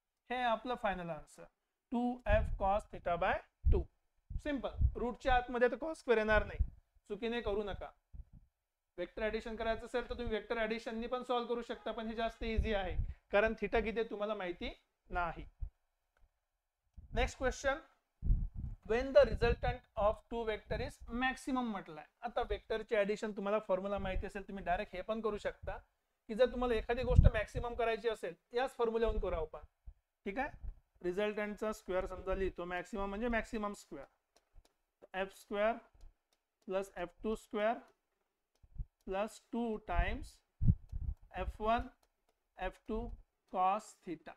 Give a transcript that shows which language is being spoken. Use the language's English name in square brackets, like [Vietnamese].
[Marathi] हे आपलं final answer 2f cos θ/2. Simple. रूटच्या आतमध्ये तर cos² येणार नाही, चुकीने करू नका. वेक्टर ऍडिशन करायचं असेल तर तुम्ही वेक्टर ऍडिशननी पण सॉल्व्ह करू शकता, पण हे जास्त इझी आहे कारण थीटा किती तुम्हाला माहिती नाही. [English] next question, when the resultant of two vector is maximum [Marathi] म्हटलाय. आता वेक्टरचे ऍडिशन तुम्हाला फॉर्म्युला माहिती असेल, तुम्ही डायरेक्ट हे पण करू शकता की जर तुम्हाला एखादी गोष्ट मॅक्सिमम करायची असेल याच फॉर्म्युल्यावरून करू आपण. ठीक आहे. रिझल्टंटचा स्क्वेअर समजा लिहितो, मॅक्सिमम म्हणजे maximum square, f² plus f2² plus 2 times F1 F2 cos theta.